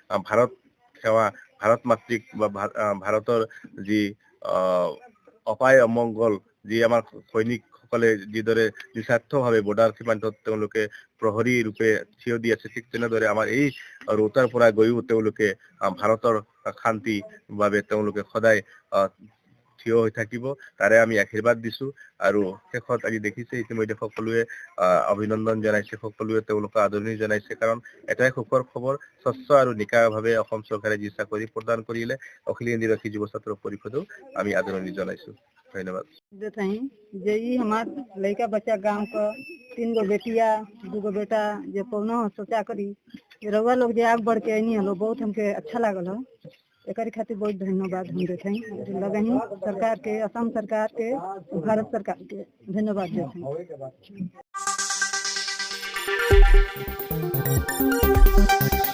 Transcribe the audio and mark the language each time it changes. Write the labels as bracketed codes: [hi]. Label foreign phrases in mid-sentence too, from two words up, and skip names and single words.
[as] ভাৰত মাতৃক বা ভাৰতৰ যি অপায় অমংগল, যি আমাৰ সৈনিকসকলে যিদৰে নিস্বাৰ্থভাৱে বৰ্ডাৰ সীমান্তত তেওঁলোকে প্ৰহৰী ৰূপে থিয় দি আছে, ঠিক তেনেদৰে আমাৰ এই ৰৌতাৰ পৰা গৈও তেওঁলোকে ভাৰতৰ শান্তিৰ বাবে তেওঁলোকে সদায় থিয় হৈ থাকিব, তাৰে আমি আশীৰ্বাদ দিছো। আৰু শেষত আজি দেখিছে ইতিমধ্যে সকলোৱে অভিনন্দন জনাইছে, সকলোৱে তেওঁলোকক আদৰণি জনাইছে, কাৰণ এটাই সুখৰ খবৰ, স্বচ্ছ আৰু নিকাভাৱে অসম চৰকাৰে যি চাকৰি প্ৰদান কৰিলে অখিল হিন্দীভাষী যুৱ ছাত্ৰ পৰিষদেও আমি আদৰণি জনাইছো। ধন্যবাद। [bho] जे ई हमार लड़का बच्चा गांव का 3 गो बेटिया 2 गो बेटा जे कोनो सोचा करी रउआ लोग जे आग बढ़ के आनी हलो, बहुत हमके अच्छा लागल हो। एकरी खातिर बहुत धन्यवाद हम देते हैं लगही सरकार के, असम सरकार के, भारत सरकार के धन्यवाद देते हैं।